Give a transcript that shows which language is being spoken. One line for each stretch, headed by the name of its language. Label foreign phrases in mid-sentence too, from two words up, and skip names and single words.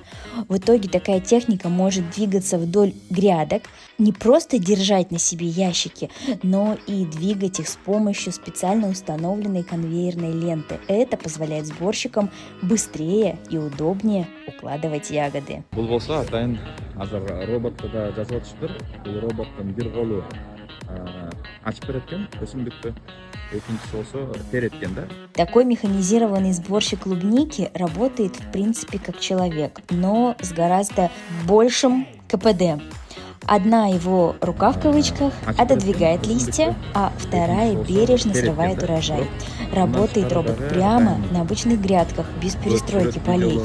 Russian: В итоге такая техника может двигаться вдоль грядок, не просто держать на себе ящики, но и двигать их с помощью специально установленной конвейерной ленты. Это позволяет сборщикам быстрее и удобнее укладывать ягоды.
Kyrgyz: Бул болсо атайын азыр роботто да жазып атышыптыр. Бул роботтун бир колу ачып берет экен өсүмдүктү, экинчиси болсо терет экен да.
Russian: Такой механизированный сборщик клубники работает в принципе как человек, но с гораздо большим КПД. Одна его рука в кавычках отодвигает листья, а вторая бережно срывает урожай. Работает робот прямо на обычных грядках, без перестройки полей.